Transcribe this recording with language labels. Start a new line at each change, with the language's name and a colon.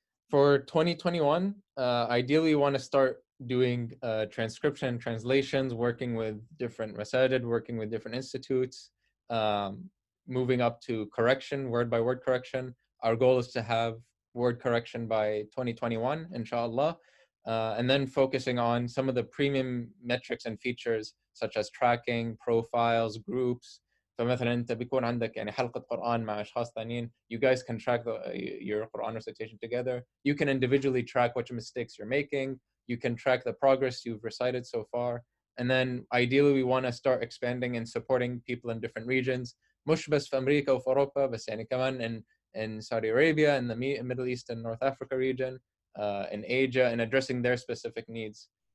English: For 2021, ideally you want to start doing transcription, translations, working with different masajid, working with different institutes, moving up to correction, word by word correction. Our goal is to have word correction by 2021, inshallah. And then focusing on some of the premium metrics and features such as tracking, profiles, groups.
Arabic: فمثلا انت بيكون عندك يعني حلقة قرآن مع اشخاص ثانيين,
English: you guys can track your Quran recitation together. You can individually track what mistakes you're making. You can track the progress you've recited so far. And then ideally we want to start expanding and supporting people in different regions,
Arabic: مش بس في أمريكا وفي أوروبا, بس يعني كمان
English: in Saudi Arabia, in the Middle East and North Africa region, in Asia, and addressing their specific needs.